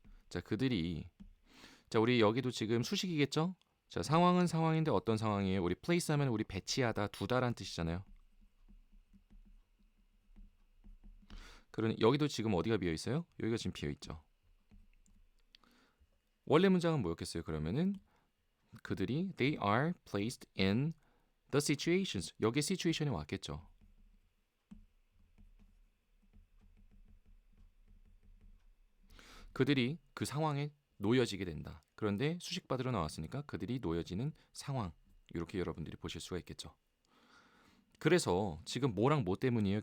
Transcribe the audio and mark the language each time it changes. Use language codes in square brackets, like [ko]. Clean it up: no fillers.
[ko] 자, 그들이 자, 우리 여기도 지금 수식이겠죠? 자, 상황은 상황인데 어떤 상황이에요? 우리 place 하면 우리 배치하다, 두다란 뜻이잖아요. 그러니 여기도 지금 어디가 비어 있어요? 여기가 지금 비어 있죠. 원래 문장은 뭐였겠어요? 그러면은 그들이 [en] they are placed in the situations. [ko] 여기 situation이 왔겠죠. 그들이 그 상황에 놓여지게 된다. 그런데 수식받으러 나왔으니까 그들이 놓여지는 상황. 이렇게 여러분들이 보실 수가 있겠죠. 그래서 지금 뭐랑 뭐 때문이에요?